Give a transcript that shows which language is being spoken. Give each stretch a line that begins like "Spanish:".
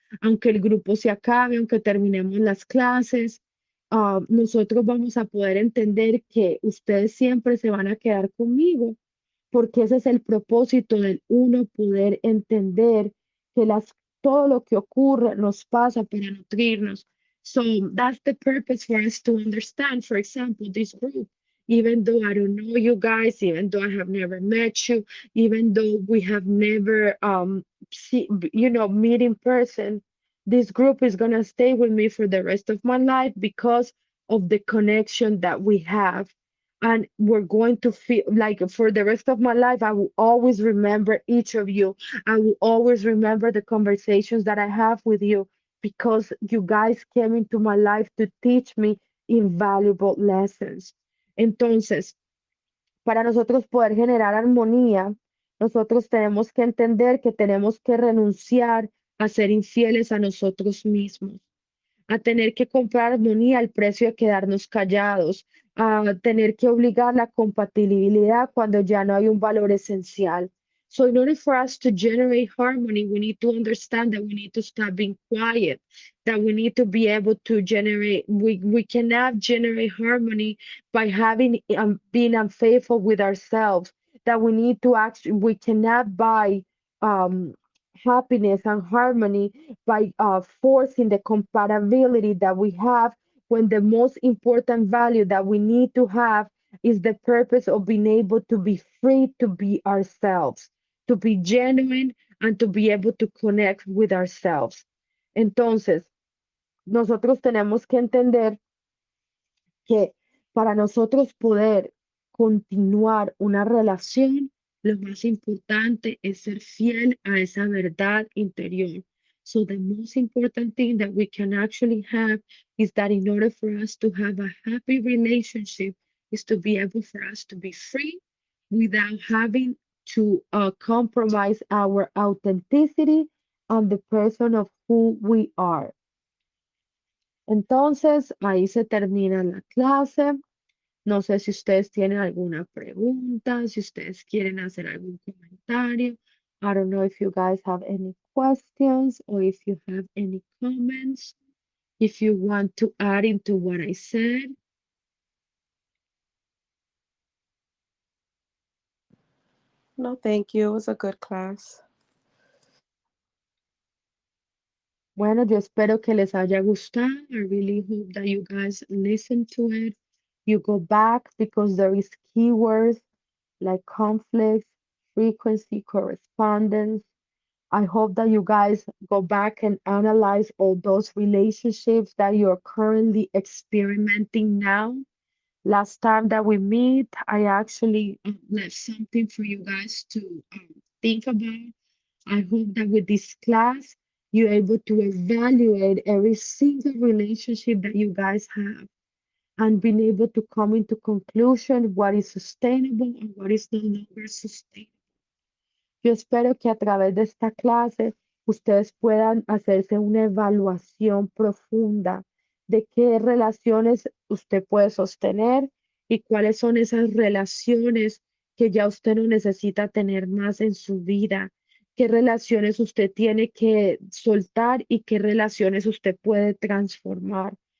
Spanish: Aunque el grupo se acabe, aunque terminemos las clases, nosotros vamos a poder entender que ustedes siempre se van a quedar conmigo, porque ese es el propósito del uno poder entender que todo lo que ocurre nos pasa para nutrirnos.
English: So that's the purpose for us to understand, for example, this group, even though I don't know you guys, even though I have never met you, even though we have never, meet in person, this group is going to stay with me for the rest of my life because of the connection that we have. And we're going to feel like for the rest of my life, I will always remember each of you. I will always remember the conversations that I have with you because you guys came into my life to teach me invaluable lessons.
Spanish: Entonces, para nosotros poder generar armonía, nosotros tenemos que entender que tenemos que renunciar a ser infieles a nosotros mismos, a tener que comprar armonía al precio de quedarnos callados, a tener que obligar la compatibilidad cuando ya no hay un valor esencial.
English: So in order for us to generate harmony, we need to understand that we need to stop being quiet, that we need to be able to generate, we cannot generate harmony by having being unfaithful with ourselves, that we need to actually, we cannot buy um, happiness and harmony by forcing the compatibility that we have when the most important value that we need to have is the purpose of being able to be free to be ourselves, to be genuine and to be able to connect with ourselves.
Spanish: Entonces, nosotros tenemos que entender que para nosotros poder continuar una relación, lo más importante es ser fiel a esa verdad interior.
English: So the most important thing that we can actually have is that in order for us to have a happy relationship is to be able for us to be free without having to compromise our authenticity and the person of who we are.
Spanish: Entonces, ahí se termina la clase. No sé si ustedes tienen alguna pregunta, si ustedes quieren hacer algún comentario.
English: I don't know if you guys have any questions or if you have any comments. If you want to add into what I said. No, thank you. It was a good class.
Spanish: Bueno, yo espero que les haya gustado.
English: I really hope that you guys listen to it. You go back because there is keywords like conflicts, frequency, correspondence. I hope that you guys go back and analyze all those relationships that you're currently experimenting now. Last time that we meet, I actually left something for you guys to think about. I hope that with this class, you're able to evaluate every single relationship that you guys have and being able to come into conclusion what is sustainable and what is no longer sustainable.
Spanish: Yo espero que a través de esta clase ustedes puedan hacerse una evaluación profunda de qué relaciones usted puede sostener y cuáles son esas relaciones que ya usted no necesita tener más en su vida, qué relaciones usted tiene que soltar y qué relaciones usted puede transformar.